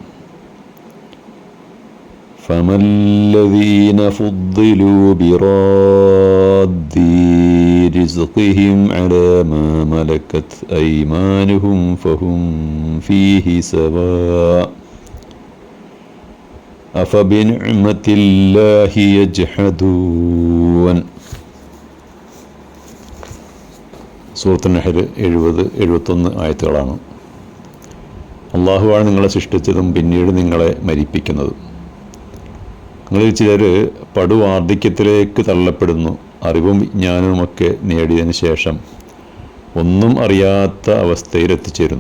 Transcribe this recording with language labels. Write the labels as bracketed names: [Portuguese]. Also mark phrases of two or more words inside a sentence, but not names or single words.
[Arabic] فما الذين فضلوا براد رزقهم على ما ملكت أيمانهم فهم فيه سواء أفبنعمة الله يجحدون. [Malayalam] സൂറത്ത് നഹ്ൽ 70-71 ആയത്തുകളാണ്. അള്ളാഹുവാണ് നിങ്ങളെ സൃഷ്ടിച്ചതും പിന്നീട് നിങ്ങളെ മരിപ്പിക്കുന്നതും. നിങ്ങളിൽ ചിലർ പടുവാർദ്ധക്യത്തിലേക്ക് തള്ളപ്പെടുന്നു. അറിവും വിജ്ഞാനവുമൊക്കെ നേടിയതിന് ശേഷം ഒന്നും അറിയാത്ത അവസ്ഥയിൽ എത്തിച്ചേരുന്നു.